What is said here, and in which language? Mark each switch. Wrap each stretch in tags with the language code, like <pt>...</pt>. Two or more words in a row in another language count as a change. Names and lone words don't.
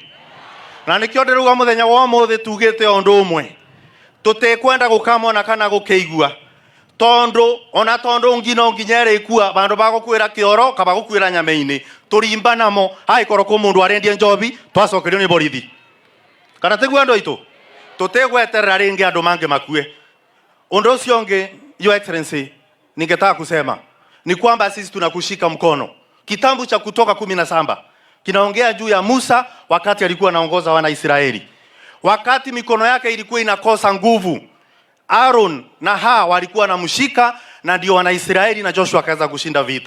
<ki>Na nikio ndiruga muthenya wa umuthi tugite undu umwe, tutikwenda gukamona kana gukeigua, tondu ona tondu ngino nginyere ikua bandu bagukwira kioro kaba gukwira nyame-ini turimba namo haikoro ku mundu arendie njobi twacokerio ni borithi. Kana tigwa ndo itu tutigweterera ringi andu mange makue. Undu ucio ungi,</ki> <en>Your Excellency,</en> <sw>ningetaka kusema ni kwamba sisi tunakushika mkono. Kitabu cha Kutoka 17 kinaongea juu ya Musa wakati alikuwa anaongoza wana Israeli. Wakati mikono yake ilikuwa inakosa nguvu, Aaron na Hawa walikuwa wanamshika, na ndio wana Israeli na Joshua akaweza kushinda vita.</sw>